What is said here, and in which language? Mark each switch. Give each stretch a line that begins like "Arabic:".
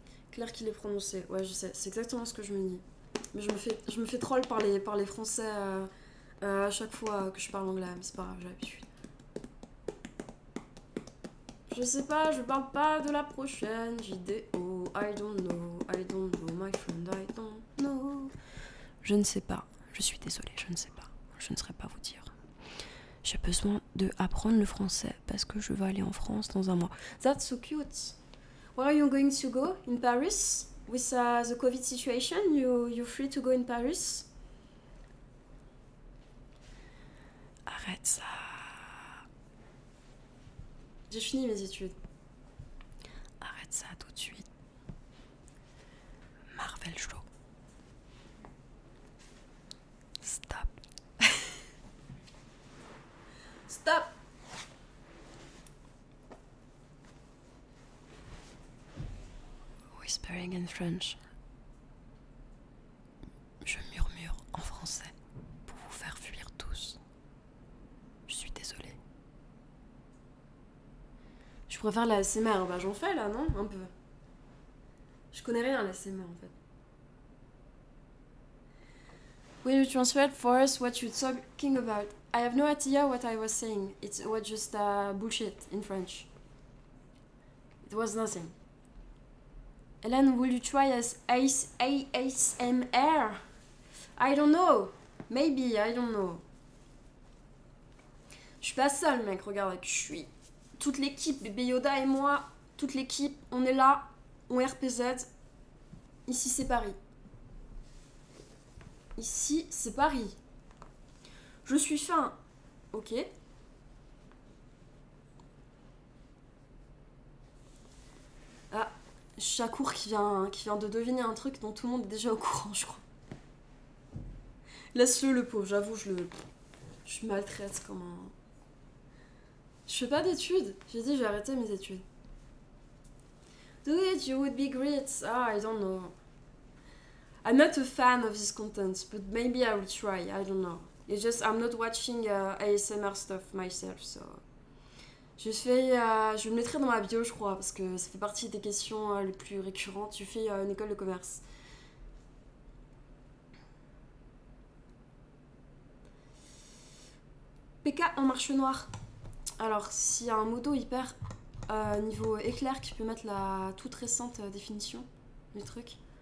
French: Clair qu'il est prononcé. Ouais, je sais, c'est exactement ce que je me dis. Mais je me fais troll par les Français à chaque fois que je parle anglais. Mais c'est pas grave, j'ai l'habitude. Je sais pas, je parle pas de la prochaine vidéo.
English: I don't know, my friend, I don't know.
French: Je ne sais pas. Je suis désolée, je ne sais pas. Je ne saurais pas vous dire. J'ai besoin de apprendre le français parce que je vais aller en France dans un mois.
English: That's so cute. Where are you going to go? In Paris? With the COVID situation, you're free to go in Paris?
French: Arrête ça. J'ai fini mes études. Arrête ça tout de suite.
English: Marvel Show. Stop. Stop. Whispering in French.
French: Je murmure en français pour vous faire fuir tous. Je suis désolée. Je préfère la ASMR, bah j'en fais là, non? Un peu. Je connais rien à la ASMR en fait.
English: Will you translate for us what you're talking about? I have no idea what I was saying. It was just bullshit in French. It was nothing. Hélène, will you try ASMR? I don't know. Maybe, I don't know.
French: Je suis pas seule, mec. Regarde, je suis. Toute l'équipe, bébé Yoda et moi, toute l'équipe, on est là, on RPZ. Ici, c'est Paris. Ici, c'est Paris. Je suis fin. Ok. Ah, Chakour qui vient de deviner un truc dont tout le monde est déjà au courant, je crois. Laisse-le, le pauvre, j'avoue, je maltraite comme un... Je fais pas d'études. J'ai dit, j'ai arrêté mes études.
English: Do it, you would be great. Ah, I don't know. I'm not a fan of this content, but maybe I will try. I don't know. It's just I'm not watching ASMR stuff myself, so...
French: Je le mettrai dans ma bio, je crois, parce que ça fait partie des questions les plus récurrentes. Je fais une école de commerce. PK en marche noire. Alors, s'il y a un modo hyper niveau éclair qui peut mettre la toute récente définition du truc.